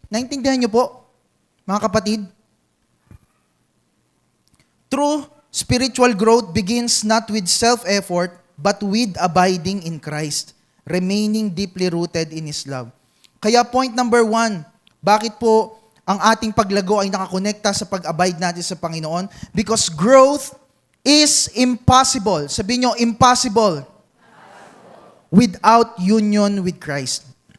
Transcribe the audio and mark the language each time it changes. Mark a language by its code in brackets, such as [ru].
[tl] Naintindihan niyo po, mga kapatid? [en] True spiritual growth begins not with self-effort, but with abiding in Christ, remaining deeply rooted in His love. [tl] Kaya [en] point number 1, [tl] bakit po ang ating paglago ay nakakonekta sa pag-abide natin sa Panginoon? [en] Because growth is impossible. [tl] Sabihin nyo, [en] impossible. Without union with Christ.